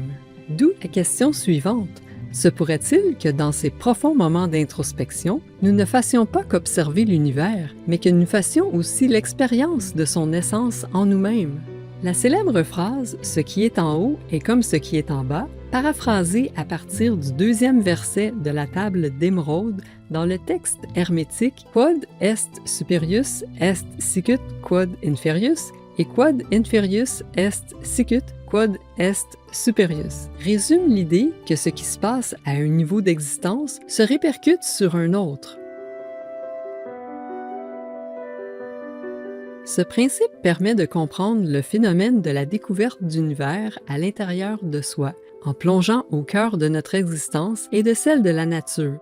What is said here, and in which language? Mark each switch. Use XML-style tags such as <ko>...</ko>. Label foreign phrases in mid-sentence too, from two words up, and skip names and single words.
<fr>D'où la question suivante. Se pourrait-il que dans ces profonds moments d'introspection, nous ne fassions pas qu'observer l'univers, mais que nous fassions aussi l'expérience de son essence en nous-mêmes? La célèbre phrase « Ce qui est en haut est comme ce qui est en bas », paraphrasée à partir du 2e verset de la table d'émeraude dans le texte hermétique «</fr> <la>Quod est superius est sicut quod inferius » et quod inferius est sicut quod est superius,</la> <fr>résume l'idée que ce qui se passe à un niveau d'existence se répercute sur un autre. Ce principe permet de comprendre le phénomène de la découverte d'univers à l'intérieur de soi, en plongeant au cœur de notre existence et de celle de la nature.</fr>